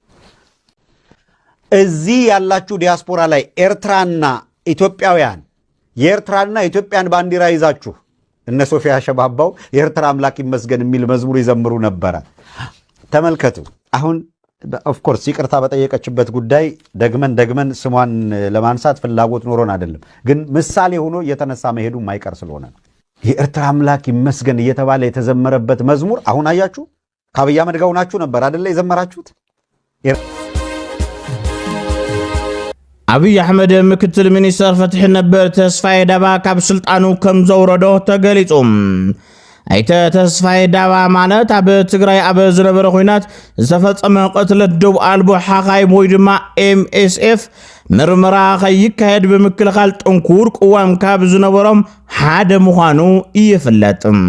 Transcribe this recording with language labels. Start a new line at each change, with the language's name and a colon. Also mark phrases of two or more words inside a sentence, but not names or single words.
Amharic: እዚህ ያላችሁ ዲያስፖራ ላይ ኤርትራና ኢትዮጵያውያን የኤርትራና ኢትዮጵያን ባንዲራ ይዛችሁ እነ ሶፊያ ሸባባው የኤርትራ አምላክ ይመስገን የሚል መዝሙር ይዘምሩ ነበር። ተመልከቱ። አሁን
English: of course
Amharic: ይቅርታ በጠየቀችበት ጉዳይ ደግመን ስሟን ለማንሳት ፍላጎት ኖሮን አይደለም፣ ግን ምሳሌ ሆኖ እየተነሳ መሄዱ ማይቀር ስለሆነ ነው። የኤርትራ አምላክ ይመስገን እየተባለ የተዘመረበት መዝሙር አሁን አያችሁ፣ ከአብይ አህመድ ጋር ሆናችሁ ነበር አይደለ የዘመራችሁት?
Tigrinya: አብይ አህመድ ምክትል ሚኒስተር ፍትሕ ነበር ተስፋዬ ዳባ ካብ ስልጣኑ ከም ዘውረዶ ተገሊጹም አይተ ተስፋዬ ዳባ ማለት ኣብ ትግራይ ኣብ ዝነበረ ኩናት ዝተፈጸመ ቅትለት ደው ኣልቦ ሓኻይ ወይ ድማ ኤምኤስኤፍ ምርመራ ከይካየድ ብምክልኻል ጥንኩር ቅዋም ካብ ዝነበሮም ሓደ ምዃኑ ይፍለጥ።